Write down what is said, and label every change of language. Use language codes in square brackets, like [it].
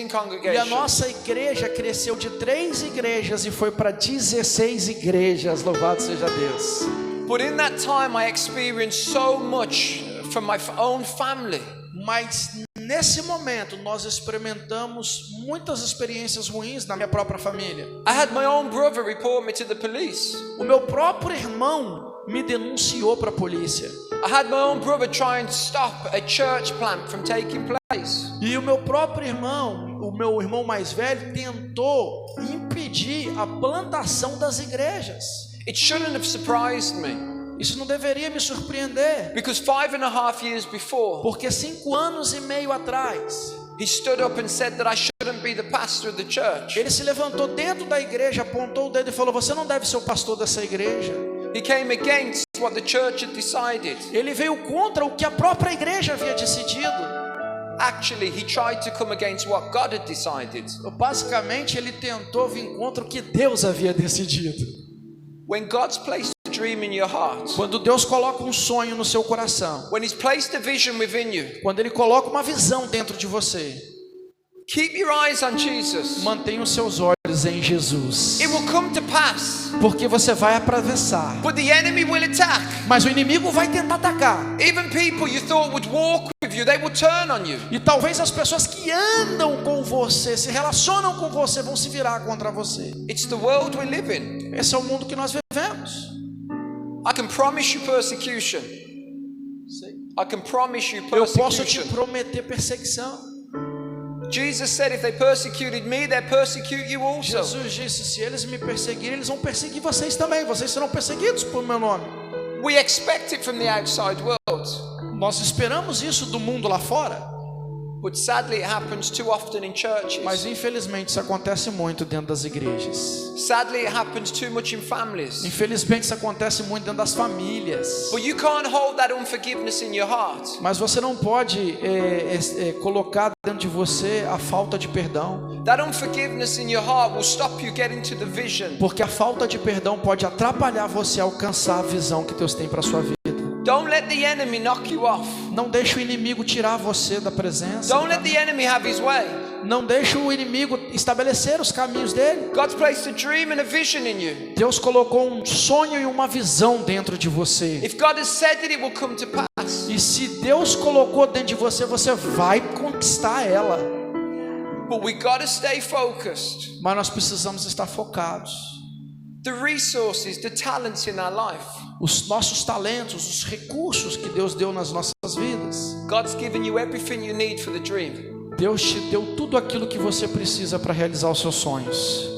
[pt] E a [en] congregations. [pt] nossa igreja cresceu de 3 igrejas e foi para 16 igrejas. Louvado seja Deus. [en] But in that time I experienced so much from my own family. [pt] Mas nesse momento nós experimentamos muitas experiências ruins na minha própria família. [en] I had my own brother report me to the police. [pt] O meu próprio irmão me denunciou para a polícia. [en] I had my own brother trying to stop a church plant from taking place. [pt] E o meu próprio irmão, o meu irmão mais velho, tentou impedir a plantação das igrejas. [en] It shouldn't have surprised me. [pt] Isso não deveria me surpreender, [en] Because 5.5 years before, [pt] porque 5 anos e meio atrás, [en] he stood up and said that I shouldn't be the pastor of the church. [pt] ele se levantou dentro da igreja, apontou o dedo e falou: você não deve ser o pastor dessa igreja. [en] He came against what the church had decided. [pt] Ele veio contra o que a própria igreja havia decidido. [en] Actually, he tried to come against what God had decided. [pt] Basicamente, ele tentou vir contra o que Deus havia decidido. [en] When God's placed a dream in your heart, [pt] Quando Deus coloca um sonho no seu coração, [en] when He's placed a vision within you, [pt] quando Ele coloca uma visão dentro de você, [en] keep your eyes on Jesus. [pt] mantenha os seus olhos em Jesus, [en] It will come to pass, [pt] porque você vai atravessar. [en] but the enemy will attack. [pt] Mas o inimigo vai tentar atacar. [en] Even people you thought would walk with you, they will turn on you. [pt] E talvez as pessoas que andam com você, se relacionam com você, vão se virar contra você. [en] It's the world we live in. [pt] Esse é o mundo que nós vivemos. [en] I can promise you persecution. I can promise you [pt] Eu posso te [en] persecution. [pt] prometer perseguição. [en] Jesus said, if they persecuted me, they'll persecute you also. [pt] Jesus disse: se eles me perseguirem, eles vão perseguir vocês também. Vocês serão perseguidos por meu nome. [en] We expect it from the outside world. [pt] Nós esperamos isso do mundo lá fora. [en] But sadly it happens too often in churches. [pt] Mas infelizmente isso acontece muito dentro das igrejas. [en] Sadly it happens too much in families. [pt] Infelizmente isso acontece muito dentro das famílias. [en] But you can't hold that unforgiveness in your heart. [pt] Mas você não pode colocar dentro de você a falta de perdão. [en] That unforgiveness in your heart will stop you getting to the vision. [pt] Porque a falta de perdão pode atrapalhar você a alcançar a visão que Deus tem para sua vida. [en] Don't let the enemy knock you off. [pt] Não deixe o inimigo tirar você da presença. [en] Don't let the enemy have his way. [pt] Não deixe o inimigo estabelecer os caminhos dele. [en] God's placed a dream and a vision in you. [pt] Deus colocou um sonho e uma visão dentro de você. [en] If God has said it, it will come to pass. [pt] E se Deus colocou dentro de você, você vai conquistar ela. [en] But we got to stay focused. [pt] Mas nós precisamos estar focados. [en] The resources, the talents in our life. [pt] Os nossos talentos, os recursos que Deus deu nas nossas vidas. [en] God's given you everything you need for the dream. [pt] Deus te deu tudo aquilo que você precisa para realizar os seus sonhos.